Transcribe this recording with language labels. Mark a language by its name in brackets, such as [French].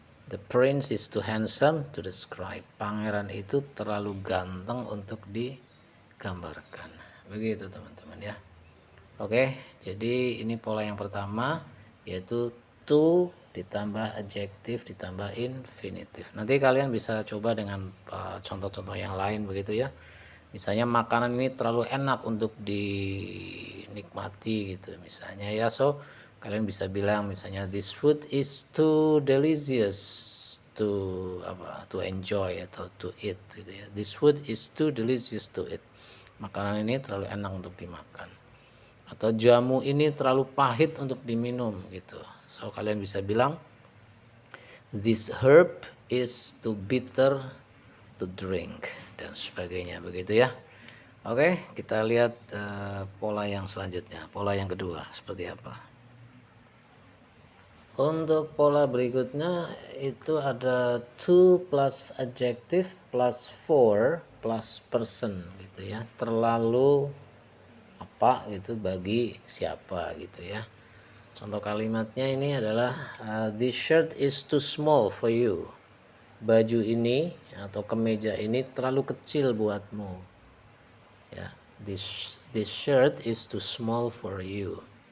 [English] The prince is too handsome to describe. [Indonesian] Pangeran itu terlalu ganteng untuk digambarkan. Begitu teman-teman ya. Oke, jadi ini pola yang pertama, yaitu to ditambah adjektif ditambah infinitif. Nanti kalian bisa coba dengan contoh-contoh yang lain begitu ya. Misalnya makanan ini terlalu enak untuk dinikmati gitu misalnya ya. [English] So [Indonesian] kalian bisa bilang misalnya [English] this food is too delicious to enjoy [Indonesian] atau [English] to eat [Indonesian] gitu ya. [English] This food is too delicious to eat. [Indonesian] Makanan ini terlalu enak untuk dimakan. Atau jamu ini terlalu pahit untuk diminum gitu. [English] So [Indonesian] kalian bisa bilang [English] this herb is too bitter to drink [Indonesian] dan sebagainya begitu ya. Oke, kita lihat pola yang selanjutnya, pola yang kedua seperti apa. Untuk pola berikutnya itu ada [English] to plus adjective plus for plus person [Indonesian] gitu ya. Terlalu apa gitu bagi siapa gitu ya. Contoh kalimatnya ini adalah [English] this shirt is too small for you. [Indonesian] Baju ini atau kemeja ini terlalu kecil buatmu. Ya, [English] this shirt is too small for you.